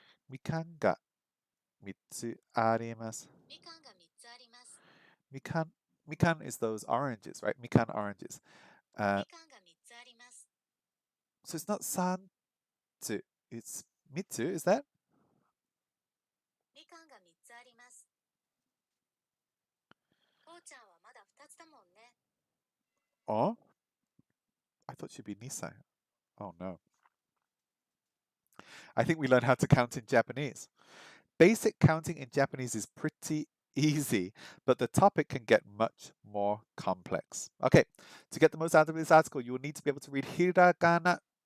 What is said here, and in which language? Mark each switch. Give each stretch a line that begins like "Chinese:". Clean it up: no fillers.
Japanese: みかんが3つあります。みかんが3つあります。
English: Mikan, mikan is those oranges, right? Mikan oranges.
Japanese: みかんが3つあります。
English: So it's not sanzu, it's mitsu, is that?
Japanese: みかんが3つあります。こうちゃんはまだ2つだもんね。
English: Oh, I thought she'd be Nissan. Oh no. I think we learned how to count in Japanese. Basic counting in Japanese is pretty easy, but the topic can get much more complex. Okay, to get the most out of this article, you will need to be able to read hiragana.